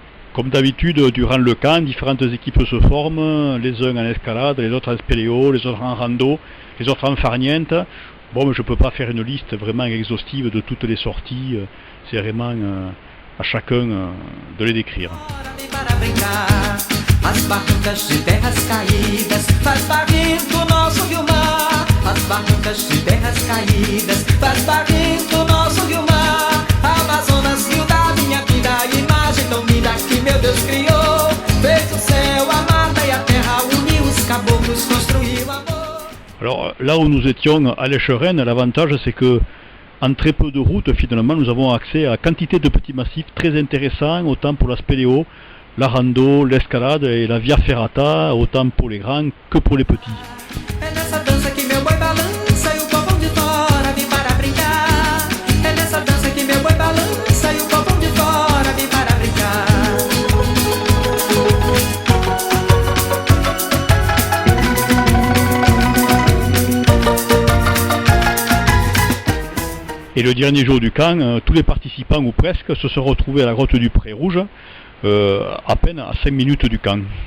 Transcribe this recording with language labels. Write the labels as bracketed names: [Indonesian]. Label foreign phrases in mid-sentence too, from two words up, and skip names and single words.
[French] Comme d'habitude, durant le camp, différentes équipes se forment, les uns en escalade, les autres en spéléo, les autres en rando, les autres en farniente. Bon, mais je ne peux pas faire une liste vraiment exhaustive de toutes les sorties, c'est vraiment à chacun de les décrire. [Portuguese] As barrancas de terras caídas faz barrento nosso rio-mar. As barrancas de terras caídas faz barrento nosso rio-mar. Amazonas, rio da minha vida, imagem tão linda que meu Deus criou. Fez o céu, a mata e a terra, uniu os caboclos, construiu amor. [French] Alors là où nous étions à l'Echerenne, l'avantage c'est que en très peu de routes, finalement, nous avons accès à quantité de petits massifs très intéressants, autant pour la spéléo, la rando, l'escalade et la via ferrata, autant pour les grands que pour les petits. [Portuguese] É nessa dança que meu boi balança e o povão de fora vem para brincar. É nessa dança que meu boi balança e o povão de fora vem para brincar. [French] Et le dernier jour du camp, tous les participants ou presque se sont retrouvés à la grotte du Pré Rouge, à peine à 5 minutes du camp.